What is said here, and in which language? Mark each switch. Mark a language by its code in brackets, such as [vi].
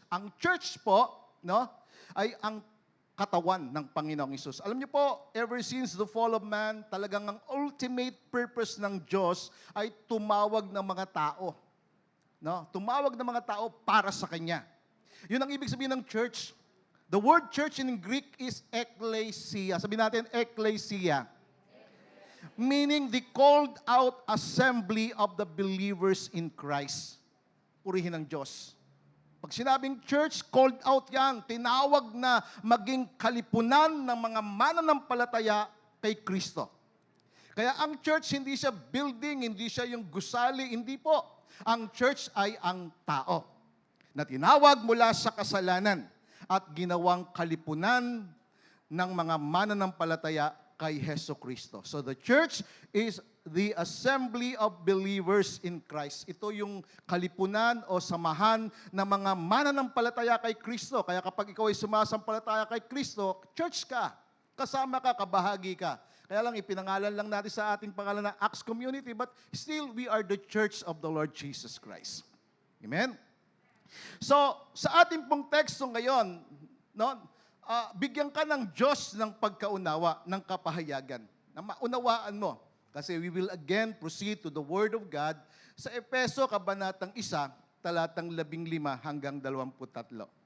[tl] Ang church po, no, ay ang katawan ng Panginoong Hesus. Alam niyo po, [en] ever since the fall of man, [tl] talagang ang ultimate purpose ng Diyos ay tumawag ng mga tao. No? Tumawag ng mga tao para sa Kanya. Yun ang ibig sabihin ng church. [en] The word church in Greek is ekklesia. [tl] Sabihin natin, [en] ekklesia. Meaning the called out assembly of the believers in Christ. [tl] Purihin ng Diyos. Pag sinabing church, called out yan. Tinawag na maging kalipunan ng mga mananampalataya kay Kristo. Kaya ang church, hindi siya building, hindi siya yung gusali, hindi po. Ang church ay ang tao na tinawag mula sa kasalanan at ginawang kalipunan ng mga mananampalataya kay Hesus Kristo. [en] So the church is the assembly of believers in Christ. [tl] Ito yung kalipunan o samahan ng mga mananampalataya kay Kristo. Kaya kapag ikaw ay sumasampalataya kay Kristo, church ka. Kasama ka, kabahagi ka. Kaya lang ipinangalan lang natin sa ating pangalan na [en] Acts Community, but still we are the church of the Lord Jesus Christ. Amen? [tl] So, sa ating pong teksto ngayon, no, bigyan ka ng Diyos ng pagkaunawa, ng kapahayagan, na maunawaan mo. [en] Kasi we will again proceed to the Word of God [tl] sa Efeso, Kabanatang 1, talatang 15 hanggang 23.